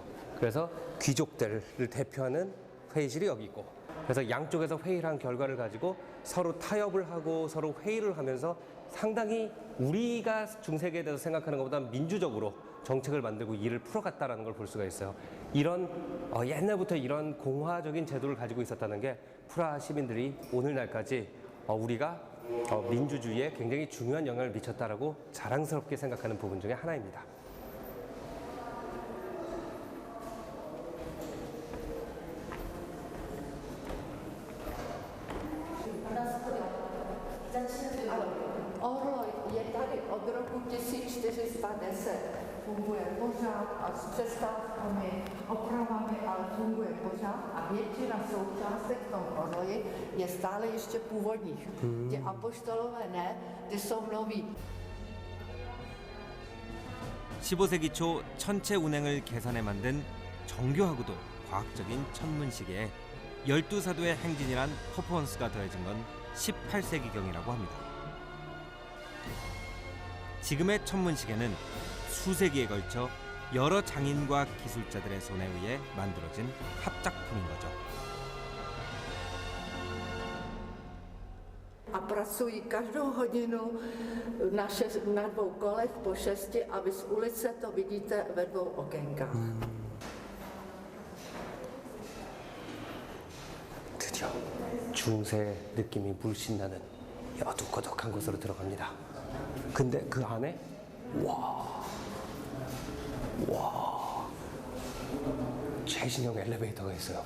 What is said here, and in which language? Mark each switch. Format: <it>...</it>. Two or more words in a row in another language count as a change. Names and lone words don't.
<ko>그래서 귀족들을 대표하는 회의실이 여기 있고, 그래서 양쪽에서 회의를 한 결과를 가지고 서로 타협을 하고 서로 회의를 하면서 상당히 우리가 중세기에 대해서 생각하는 것보다 민주적으로 정책을 만들고 일을 풀어갔다는 걸 볼 수가 있어요. 이런 옛날부터 이런 공화적인 제도를 가지고 있었다는 게 프라하 시민들이 오늘날까지 우리가 민주주의에 굉장히 중요한 영향을 미쳤다라고 자랑스럽게 생각하는 부분 중에 하나입니다.</ko> <cs>Je tady od roku 1410, funguje pořád a s přestávkami, opravami, ale funguje pořád a většina součástek v tom oroji je stále ještě původních. Ty apoštolové ne, ty jsou noví.</cs> <ko>15세기 초 천체 운행을 계산해 만든 정교하고도 과학적인 천문시계에 12사도의 행진이란 퍼포먼스가 더해진 건 18세기경이라고 합니다. 지금의 천문시계는 수세기에 걸쳐 여러 장인과 기술자들의 손에 의해 만들어진 합작품인 거죠.</ko> <cs>a pracují každou hodinu na 2 kolech po 6 a vy z ulice to vidíte ve 2 okénkách.</cs> <ko>드디어 중세 느낌이 물씬 나는 어둑어둑한 곳으로 들어갑니다. 근데 그 안에 최신형 엘리베이터가 있어요.</ko>